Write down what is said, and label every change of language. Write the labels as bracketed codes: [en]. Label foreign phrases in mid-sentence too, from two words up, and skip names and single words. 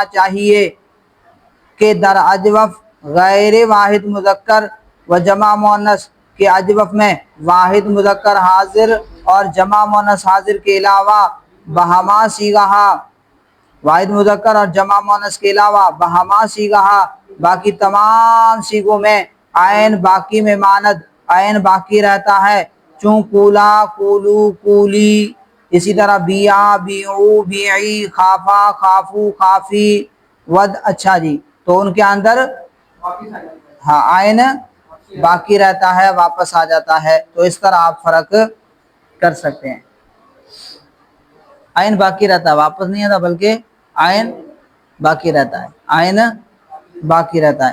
[ur] چاہیے کہ در اجوف غیر واحد مذکر و جمع مؤنث، کہ اجوف میں واحد مذکر حاضر اور جمع مؤنث حاضر کے علاوہ بہما صیغہ، واحد مذکر اور جمع مؤنث کے علاوہ بہما صیغہ، باقی تمام صیغوں میں عین باقی [fa] میں ماند، [ur] عین باقی رہتا ہے، [ar] چون کولا، کولو، کولی، [ur] اسی طرح [ar] بیا، بیعو، بیعی، خافا، خافو، خافی، ود۔ [ur] اچھا جی، تو ان کے اندر ہاں عین باقی رہتا ہے، واپس آ جاتا ہے، تو اس طرح آپ فرق کر سکتے ہیں۔ عین باقی رہتا ہے، واپس نہیں آتا، بلکہ عین باقی رہتا ہے، عین باقی رہتا ہے۔